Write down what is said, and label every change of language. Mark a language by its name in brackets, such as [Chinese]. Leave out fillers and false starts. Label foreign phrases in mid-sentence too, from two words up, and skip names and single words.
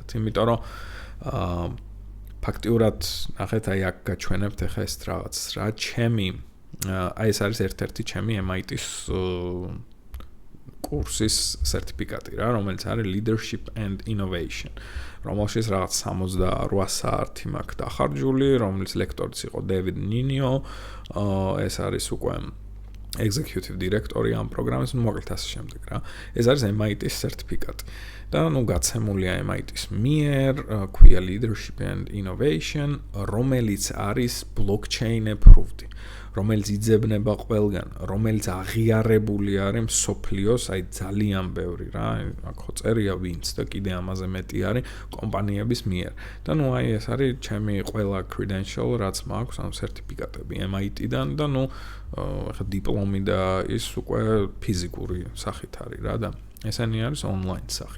[Georgian] იმიტომ რომ ფაქტიურად ნახეთ, აქ გაჩვენებთ ახლა ეს რაღაც რა, ეს არის ერთ-ერთი ჩემი MIT-ის კურსის სერტიფიკატი რა, რომელიც არის Leadership and Innovation. რომელშიც რაღაც 68 საათი მაქვს დახარჯული, რომლის ლექტორიც იყო David Ninio, ეს არის უკვე [English] executive director- [Georgian] ი ამ პროგრამის, მოკლედ ასე შემდეგ რა. ეს არის MIT-ის სერტიფიკატი. და გაცემულია MIT-ის მიერ, ქვია Leadership and Innovation, რომელიც არის [English] blockchain approved. [Georgian] რომელიც იძებნება ყველგან, რომელიც აღიარებული არის მსოფლიოს, ძალიან ბევრი რა, აქ ხო წერია ვინც და კიდე ამაზე მეტი არის კომპანიების მიერ. და ეს არის ჩემი ყველა credential, რაც მაქვს, ანუ სერტიფიკატები MIT-დან და ახლა დიპლომი და ის უკვე ფიზიკური სახით არის რა და ესენი არის online სახით.